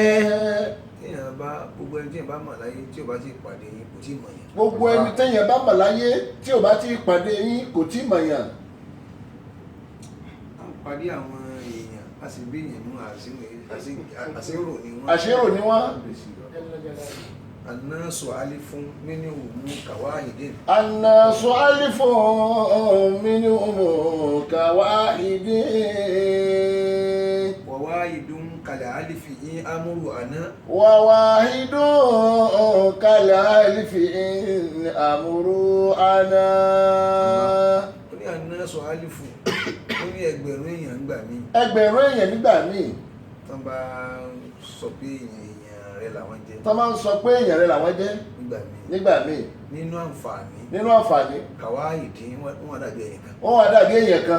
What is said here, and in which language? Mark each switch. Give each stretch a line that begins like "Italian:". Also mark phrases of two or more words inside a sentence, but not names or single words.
Yoruba: Gbogbo ẹni tí ẹ bá mọ̀ láyé tí ò bá ti pàdé yín kò tí ì mọ̀ yàn. Gbogbo ẹni tẹ́yìn bá mọ̀ láyé tí ò bá ti pàdé yín kò tí ì mọ̀ yàn. À ń pàdé àwọn èèyàn a sì bí èèyàn nínú àṣírò ni wọ́n. Àṣírò ni wọ́n.
Arabic: الناس ألف منهم كواحد. الناس ألف منهم كواحد. وواحد كالألف إن أمر عنى. وواحد كالألف إن أمر عنى.
Yoruba: Ó ní
Arabic: الناس ألف
Yoruba: ó ní ẹgbẹ̀rún èèyàn nígbà míì. Ẹgbẹ̀rún èèyàn nígbà míì. Tán bá sọ pé èèyàn rẹ̀ làwọn jẹ́. Tán máa ń sọ pé èèyàn rẹ̀ làwọn jẹ́ nígbà míì. Nínú àǹfààní. Nínú àǹfààní. Kawahidin wọ́n dàbí èèyàn kan. Wọ́n wá dàbí èèyàn kan.